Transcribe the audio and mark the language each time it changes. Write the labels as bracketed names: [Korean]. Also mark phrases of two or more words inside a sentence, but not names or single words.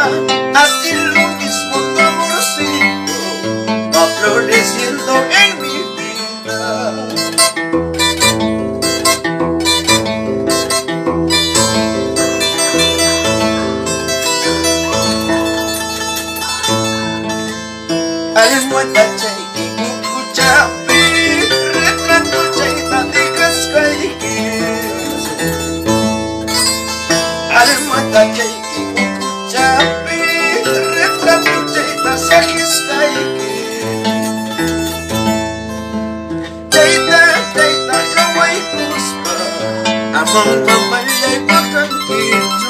[Spanish] Así lo mismo tu amorcito va floreciendo en mi vida. [Quechua] Almohada chaiki kukuchapi retrato chaita dikaskaiki. Almohada chaiki kukuchapi retrato chaita sakiskaiki. Chaita chaita kawai kuspa among mamalay pakankichu.